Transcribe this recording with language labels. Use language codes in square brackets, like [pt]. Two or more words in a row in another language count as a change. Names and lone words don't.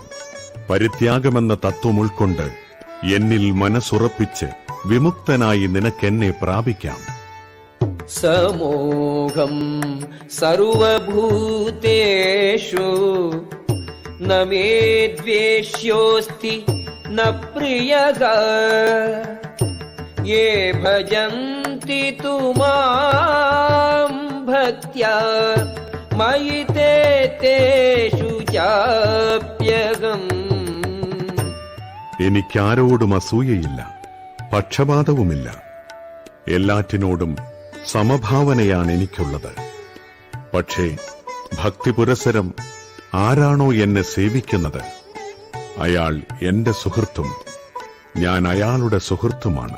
[ml] പരിത്യാഗമെന്ന തത്വം ഉൾക്കൊണ്ട് എന്നിൽ മനസ്സുറപ്പിച്ച് വിമുക്തനായി നിനക്കെന്നെ പ്രാപിക്കാം. [sa] സമോഹം സർവഭൂതേഷു ന മേ ദ്വേഷ്യോസ്തി ന പ്രിയഃ യേ ഭജന്തി തു മാം ഭക്ത്യാ മയി തേ തേഷു ചാപ്യഹം. [ml] എനിക്കാരോടും അസൂയയില്ല, പക്ഷപാതവുമില്ല. എല്ലാറ്റിനോടും സമഭാവനയാണ് എനിക്കുള്ളത്. പക്ഷേ ഭക്തിപുരസരം ആരാണോ എന്നെ സേവിക്കുന്നത് അയാൾ എന്റെ സുഹൃത്തും ഞാൻ അയാളുടെ സുഹൃത്തുമാണ്.